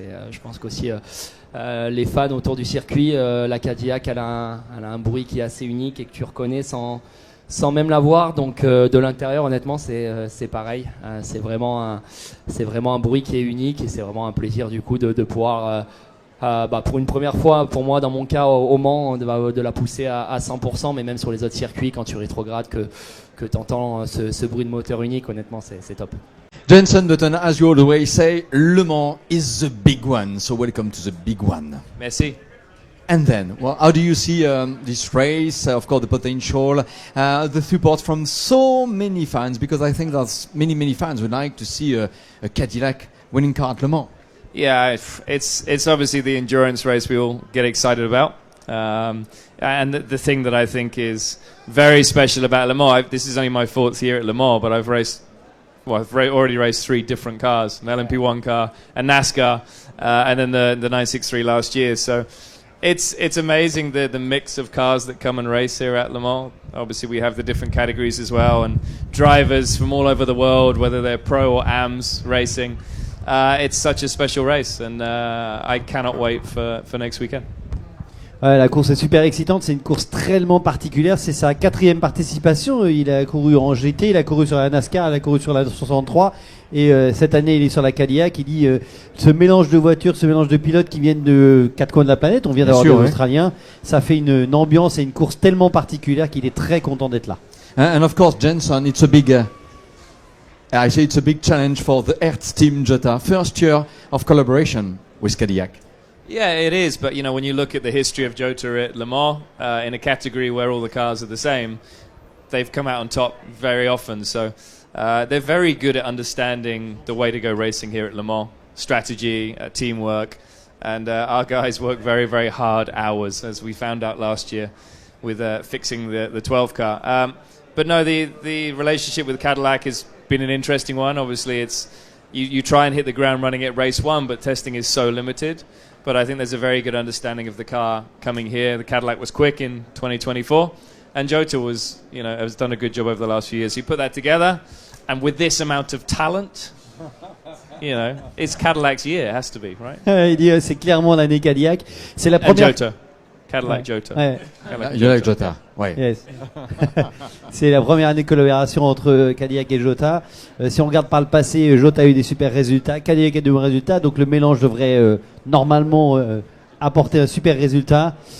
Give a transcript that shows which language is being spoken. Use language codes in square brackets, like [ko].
[fr] Je pense qu'aussi les fans autour du circuit, la Cadillac elle a un bruit qui est assez unique et que tu reconnais sans même la voir, donc de l'intérieur honnêtement c'est pareil, c'est vraiment un bruit qui est unique et c'est vraiment un plaisir du coup de pouvoir pour une première fois, pour moi, dans mon cas, au Mans, de la pousser à 100%, mais même sur les autres circuits, quand tu rétrogrades, que tu entends ce bruit de moteur unique, honnêtement, c'est top. [en] Jenson Button, as you always say, Le Mans is the big one. So welcome to the big one. [fr] Merci. [en] And then, well, how do you see this race? Of course, the potential, the support from so many fans, because I think that many fans would like to see a Cadillac winning car at Le Mans. Yeah, it's obviously the endurance race we all get excited about. And the thing that I think is very special about Le Mans, this is only my fourth year at Le Mans, but I've already raced 3 different cars, an LMP1 car, a NASCAR, and then the 963 last year. So it's amazing the mix of cars that come and race here at Le Mans. Obviously, we have the different categories as well, and drivers from all over the world, whether they're pro or AMS racing. It's such a special race, and I cannot wait for next weekend. [fr] Ouais, la course est super excitante, c'est une course tellement particulière, c'est sa 4e participation, il a couru en GT, il a couru sur la NASCAR, il a couru sur la 63 et cette année il est sur la Cadillac. Il dit ce mélange de voitures, ce mélange de pilotes qui viennent de 4 coins de la planète, on vient d'avoir des Australiens, ça fait une ambiance et une course tellement particulière qu'il est très content d'être là. [en] And of course, Jenson, it's a big I say it's a big challenge for the Hertz Team Jota. First year of collaboration with Cadillac. Yeah, it is. But, when you look at the history of Jota at Le Mans, in a category where all the cars are the same, they've come out on top very often. So they're very good at understanding the way to go racing here at Le Mans. Strategy, teamwork. And our guys work very, very hard hours, as we found out last year with fixing the 12 car. But no, the relationship with Cadillac has been an interesting one. Obviously, it's you try and hit the ground running at race 1, but testing is so limited. But I think there's a very good understanding of the car coming here. The Cadillac was quick in 2024, and Jota has done a good job over the last few years. You put that together, and with this amount of talent, it's Cadillac's year. It has to be, right? [fr] Il dit c'est clairement l'année Cadillac. C'est la première. [en] And Jota. Cadillac Jota. [fr] Ouais. Cadillac Jota. Ouais. [en] Yes. [fr] C'est la première année de collaboration entre Cadillac et Jota. Si on regarde par le passé, Jota a eu des super résultats, Cadillac a eu des bons résultats, donc le mélange devrait normalement apporter un super résultat.